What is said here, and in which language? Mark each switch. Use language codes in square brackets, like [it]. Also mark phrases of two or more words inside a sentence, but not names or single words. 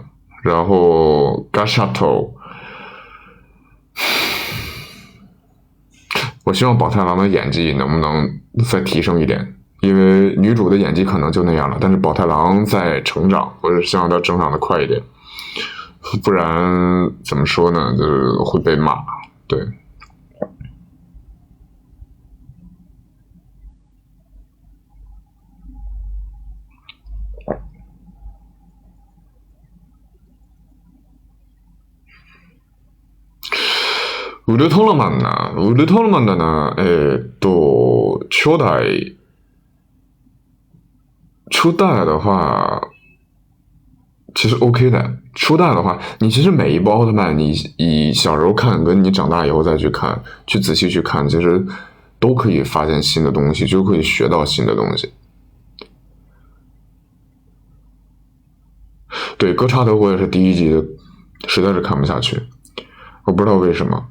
[zh] 然后 Gashato， 我希望宝太郎的演技能不能再提升一点，因为女主的演技可能就那样了，但是宝太郎在成长，我是希望她成长的快一点，不然怎么说呢，就是会被骂。对。 [ja] ウルトラマンな。ウルトラマンだな。 [zh] 初代的话，其实 OK 的。初代的话，你其实每一部奥特曼，你小时候看，跟你长大以后再去看，去仔细去看，其实都可以发现新的东西，就可以学到新的东西。对，哥查德我也是第一集实在是看不下去，我不知道为什么。